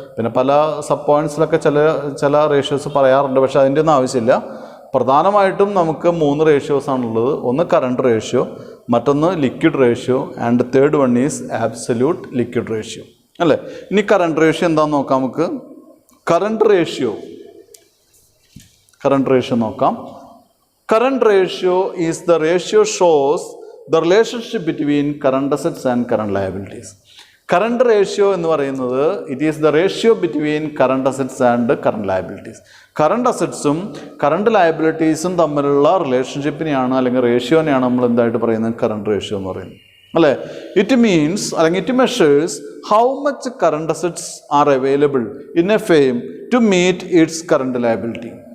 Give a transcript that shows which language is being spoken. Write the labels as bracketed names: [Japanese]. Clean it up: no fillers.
[Malayalam] പിന്നെ പല സബ് പോയിൻറ്റ്സിലൊക്കെ ചില റേഷ്യോസ് പറയാറുണ്ട്, പക്ഷേ അതിൻ്റെ ഒന്നും ആവശ്യമില്ല. പ്രധാനമായിട്ടും നമുക്ക് 3 റേഷ്യോസാണുള്ളത്. ഒന്ന് കറണ്ട് റേഷ്യോ, മറ്റൊന്ന് liquid ratio [English] and third one is [Malayalam] absolute liquid ratio, അല്ലേ? ഇനി കറണ്ട് റേഷ്യോ എന്താണെന്ന് നോക്കാം നമുക്ക്. കറണ്ട് റേഷ്യോ നോക്കാം. [English] Current ratio is the ratio shows the relationship between current assets and current liabilities. Current ratio [Malayalam] എന്ന് പറയുന്നത് [English] it is the ratio between current assets and current liabilities. [Malayalam] Current അസറ്റ്സും current ലയബിലിറ്റീസും തമ്മിലുള്ള റിലേഷൻഷിപ്പിനെയാണ് അല്ലെങ്കിൽ റേഷ്യോനെയാണ് നമ്മൾ എന്തായിട്ട് പറയുന്നത്, കറണ്ട് റേഷ്യോ എന്ന് പറയുന്നത്, അല്ലേ? [English] it means [Malayalam] അല്ലെങ്കിൽ [English] It measures how much current assets are available in a firm to meet its current liability.